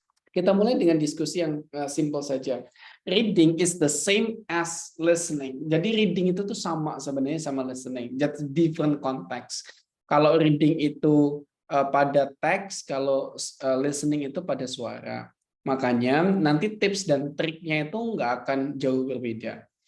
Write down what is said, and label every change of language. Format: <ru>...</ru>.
<id>Kita mulai dengan diskusi yang simple saja.</id> <en>Reading is the same as listening.</en> <id>Jadi reading itu tuh sama sebenarnya sama listening,</id> <en>just different context.</en> <id>Kalau reading itu pada teks, kalau listening itu pada suara. Makanya nanti tips dan triknya itu nggak akan jauh berbeda.</id>